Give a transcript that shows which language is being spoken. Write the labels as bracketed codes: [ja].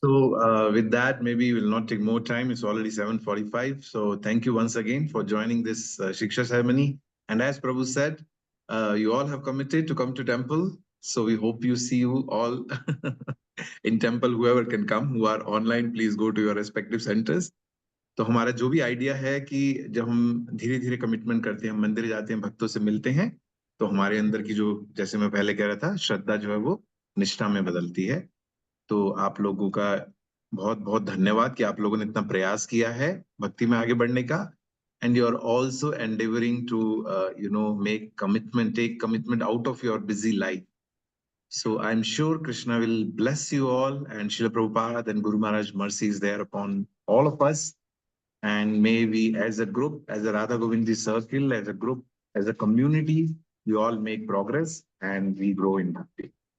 [en] So with that, maybe we'll not take more time. It's already 7:45. So thank you once again for joining this Shiksha ceremony. And as Prabhu said, you all have committed to come to temple. So we hope you see you all in temple, whoever can come, who are online, please go to your respective centers. [hi] तो हमारा जो भी idea है कि जब हम धीरे धीरे कमिटमेंट करते हैं, हम मंदिर जाते हैं, भक्तों से मिलते हैं, तो हमारे अंदर की जो, जैसे मैं पहले कह रहा था, श्रद्धा जो है वो निष्ठा में बदलती है। तो आप लोगों का बहुत बहुत धन्यवाद कि आप लोगों ने इतना प्रयास किया है भक्ति में आगे बढ़ने का, [en] and you are also endeavoring to make commitment, take commitment out of your busy life. So I'm sure Krishna will bless you all, and Srila Prabhupada and Guru Maharaj mercy is there upon all of us. And may we as a group, as a Radha Govindi circle, as a group, as a community, we all make progress and we grow in bhakti.